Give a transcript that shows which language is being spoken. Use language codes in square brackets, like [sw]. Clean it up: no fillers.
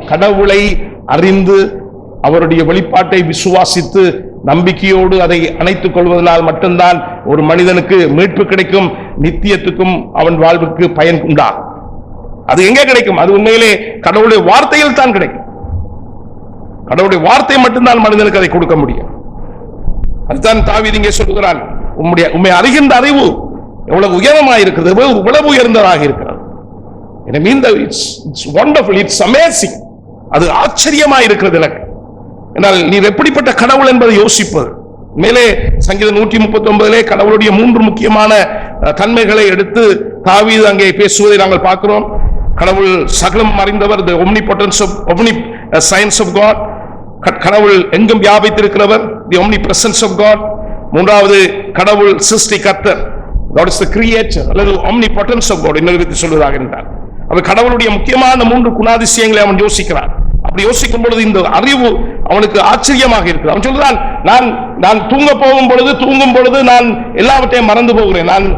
[ta] கடவுளை அறிந்து அவருடைய வெளிப்பாட்டை விசுவாசித்து நம்பிக்கையோடு அதை அணைத்துக் கொள்வதனால் மட்டும்தான் ஒரு மனிதனுக்கு மீட்பு கிடைக்கும், நித்தியத்துக்கும் அவன் வாழ்வுக்கு பயன் உண்டாகும். அது எங்கே கிடைக்கும்? அது உண்மையிலே கடவுளுடைய வார்த்தையில் தான் கிடைக்கும். கடவுளுடைய வார்த்தை மட்டும்தான் மனிதனுக்கு அதை கொடுக்க முடியும். அதுதான் தாவீது இங்கே சொல்கிறான், உம்மை அறிகின்ற அறிவு எவ்வளவு உயரமாக இருக்கிறது, எவ்வளவு உயர்ந்ததாக இருக்கிறது. [en] It's wonderful, it's amazing. [ta] அது ஆச்சரியமாக இருக்கிறது எனக்கு. என்னால் நீர் எப்படிப்பட்ட கடவுள் என்பதை யோசிப்பது. மேலே சங்கீதம் 139 கடவுளுடைய 3 முக்கியமான தன்மைகளை எடுத்து தாவீது அங்கே பேசுவதை நாங்கள் பார்க்கிறோம். கடவுள் சகலம் அறிந்தவர், [en] the omniscience of God. [ta] கடவுள் எங்கும் வியாபித்திருக்கிறவர், [en] the omnipresence of God. [ta] மூன்றாவது கடவுள் சிருஷ்டிகர்த்தர், [en] God is the creator, [ta] அல்லது [en] omnipotence of God [ta] என்று சொல்வதாக இருந்தார். அவர் கடவுளுடைய முக்கியமான 3 குணாதிசயங்களை அவன் யோசிக்கிறான். அப்படி யோசிக்கும் பொழுது இந்த அறிவு அவனுக்கு ஆச்சரியமாக இருக்கிறது. அவன் சொல்றான், நான் தூங்கும் பொழுது நான் எல்லாவற்றையும் மறந்து போகிறேன்.